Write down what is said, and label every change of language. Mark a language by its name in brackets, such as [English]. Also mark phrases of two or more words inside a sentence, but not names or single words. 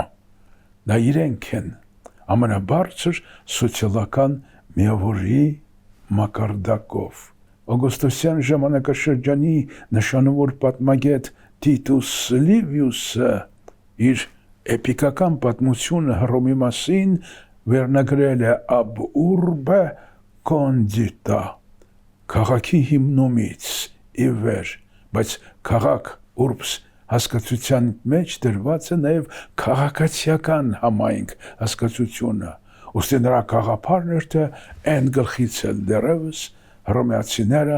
[Armenian] Դա իրենք են ամենաբարձր սոցիալական միավորի մակարդակով։ Օգոստոսյան ժամանակաշրջանի նշանավոր պատմագետ Տիտուս Լիվիուսը իր էպիկական պատմությունը Հռոմի մասին վերնագրել է [Latin] ab urbe condita, [Armenian] քաղաքի հիմնումից ի վեր, բայց քաղաք urbs հասկացության մեջ դրված է նաև քաղաքացիական համայնք հասկացությունը, ուստի նրա գաղափարն էր, թե այն գլխից էլ դեռևս հռոմեացիները